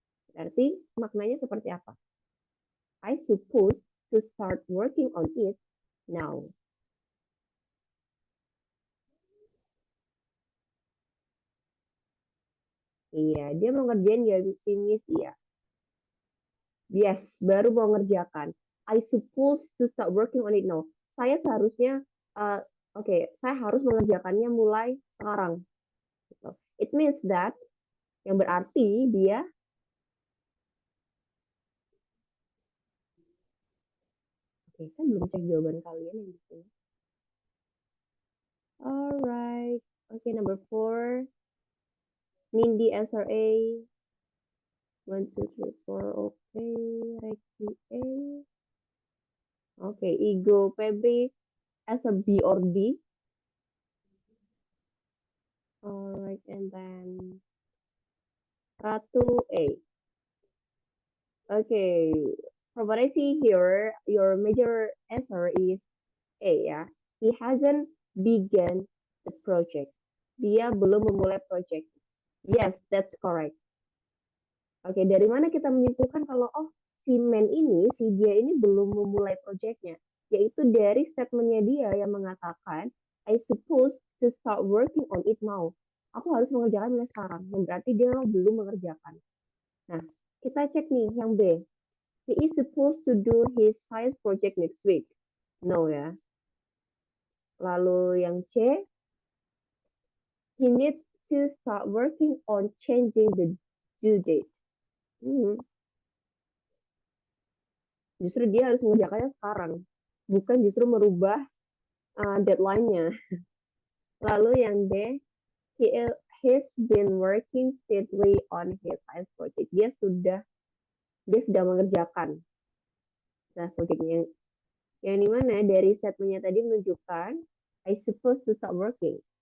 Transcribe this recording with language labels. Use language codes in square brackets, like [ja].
[id] Berarti maknanya seperti apa? [en] I suppose to start working on it now. [id] Iya, dia mau ngerjain ya bisnis, iya. Yes, baru mau ngerjakan. [en] I suppose to start working on it now. [id] Saya seharusnya, saya harus mengerjakannya mulai sekarang. [en] It means that, [id] yang berarti dia, kan belum cek jawaban kalian yang di sini. [en] Alright, number 4. Nindi SRA. 1, 2, 3, 4, Reiki A. Ego Febri as a B or D. Alright, and then Ratu A. Okay, from what I see here, your major answer is A, yeah. He hasn't begun the project. [id] dia belum memulai project. [en] Yes, that's correct. [id] Oke, dari mana kita menyimpulkan kalau si man ini, si dia ini belum memulai projectnya? Yaitu dari statementnya dia yang mengatakan, [en] I suppose to start working on it now. [id] Aku harus mengerjakannya sekarang. Yang berarti dia belum mengerjakan. Nah, kita cek nih yang B. [en] He is supposed to do his science project next week. No ya. [id] Lalu yang C, [en] he needs to start working on changing the due date. [id] Justru dia harus mengerjakannya sekarang, bukan justru merubah deadline-nya. Lalu yang D, [en] he's been working steadily on his science project. [id] Dia sudah mengerjakan science project-nya. Yang dimana dari statement-nya tadi menunjukkan [en] I supposed to start working.